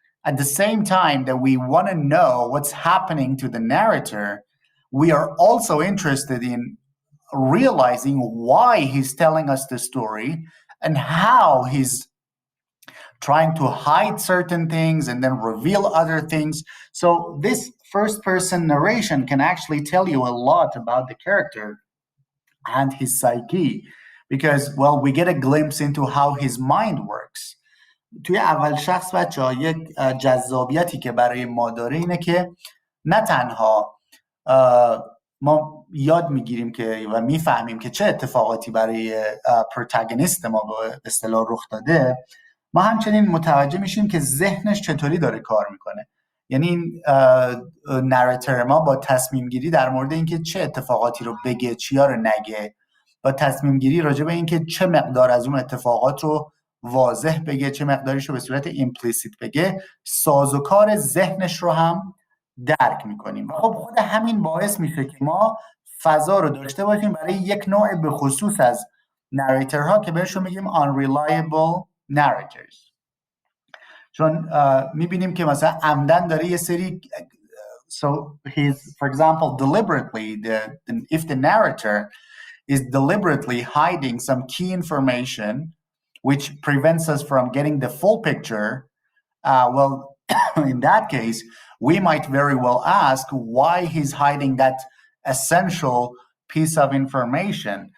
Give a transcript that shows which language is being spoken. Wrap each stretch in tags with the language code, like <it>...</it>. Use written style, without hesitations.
<en>At the same time that we want to know what's happening to the narrator, we are also interested in realizing why he's telling us the story and how he's trying to hide certain things and then reveal other things. So this first person narration can actually tell you a lot about the character and his psyche, because, well, we get a glimpse into how his mind works.</en> <fa>توی اول شخص بچه ها یک جذابیتی که برای ما داره اینه که نه تنها ما یاد میگیریم که و میفهمیم که چه اتفاقاتی برای پروتاگونیست ما به اصطلاح رخ داده، ما همچنین متوجه میشیم که ذهنش چطوری داره کار میکنه. یعنی این نراتور ما با تصمیم گیری در مورد اینکه چه اتفاقاتی رو بگه، چیا رو نگه، با تصمیم گیری راجع به اینکه چه مقدار از اون اتفاقات رو واضح بگه، چه مقداریش رو به صورت ایمپلیسیت بگه، سازوکار ذهنش رو هم درک میکنیم. و خب خود همین باعث میشه که ما فضا رو داشته باشیم برای یک نوع به خصوص از نریتورها که بهشون میگیم Unreliable Narrators. چون میبینیم که مثلا عمدن داره یه سری</fa> <en>so he's, for example, deliberately, if the narrator is deliberately hiding some key information which prevents us from getting the full picture, well, in that case, we might very well ask why he's hiding that essential piece of information.</en>